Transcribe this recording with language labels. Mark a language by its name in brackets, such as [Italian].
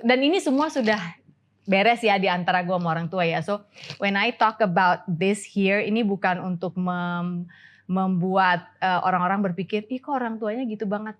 [Indonesian] Dan ini semua sudah beres ya di antara gue sama orang tua ya. [English] So when I talk about this here. [Indonesian] Ini bukan untuk membuat orang-orang berpikir, ih kok orang tuanya gitu banget.